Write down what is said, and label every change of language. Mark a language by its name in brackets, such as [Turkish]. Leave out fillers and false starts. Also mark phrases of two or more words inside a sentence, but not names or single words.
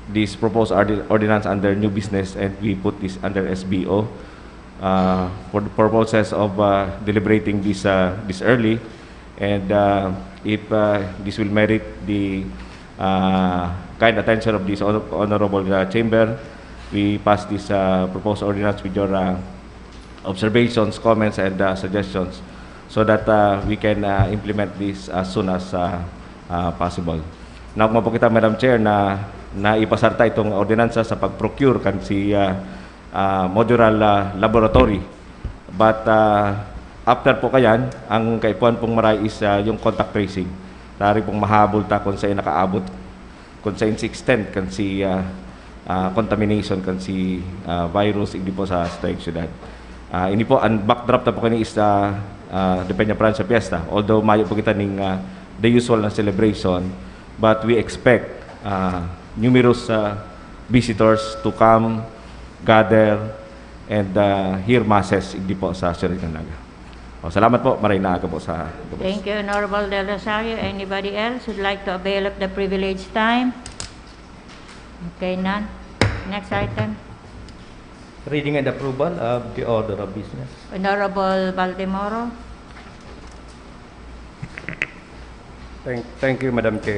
[English] proposed ordinance under new business and we put this under SBO for the purposes of deliberating this early, and if this will merit the kind attention of this honorable chamber, we pass this proposed ordinance with your observations, comments, and suggestions, so that we can implement this as soon as possible. [Bikol] Nakuha po kita, Madam Chair, na naipasarta itong ordinansa sa pag-procure kan si modular laboratory. [English] But after [Bikol] po kayan, ang kaipuan pong maray is yung [English] contact tracing. [Bikol] Tari pong mahabol ta kung sa'yo nakaabot, kung sa'yo si extent kan si contamination kan si virus hindi po sa Strike Syudad. Ini po, ang backdrop na po kani [English] is the [Bikol] Peña Francia Fiesta. [English] Although [Bikol] mayo po kita ning [English] the usual na celebration, but we expect numerous visitors to come, gather, and hear masses [Bikol] hindi po sa Syudad ng Naga. Salamat po, maray na aga po sa gabos. [English] Thank you, Honorable Del Rosario. Anybody else would like to avail of the privileged time? Okay, none. Next item. Reading and approval of the order of business. Honorable Baldemoro. Thank you, Madam Chair.